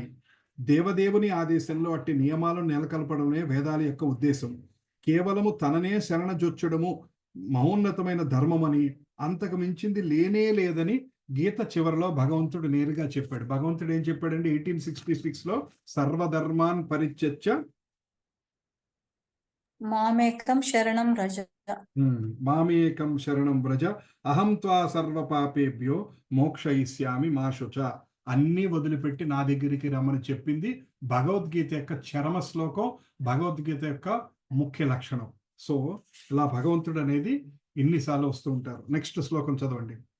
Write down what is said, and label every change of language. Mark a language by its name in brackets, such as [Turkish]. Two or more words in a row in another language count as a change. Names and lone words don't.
[Telugu] దేవదేవుని ఆదేశంలో అట్టి నియమాలను నెలకొల్పడమే వేదాల యొక్క ఉద్దేశం. కేవలము తననే శరణజొచ్చడము మహోన్నతమైన ధర్మమని, అంతకు మించింది లేనే లేదని గీత చివరిలో భగవంతుడు నేరుగా చెప్పాడు. భగవంతుడు ఏం చెప్పాడండి 1866లో? [Sanskrit] సర్వధర్మాన్ పరిత్యజ్య మామేకం శరణం వ్రజ. మామేకం శరణం వ్రజ అహం త్వా సర్వ పాపేభ్యో మోక్షయిష్యామి మా శుచ. [Telugu] అన్నీ వదిలిపెట్టి నా దగ్గరికి రమ్మని చెప్పింది భగవద్గీత యొక్క చరమ శ్లోకం, భగవద్గీత యొక్క ముఖ్య లక్షణం. సో ఇలా భగవంతుడు అనేది ఇన్నిసార్లు వస్తూ ఉంటారు. నెక్స్ట్ శ్లోకం చదవండి.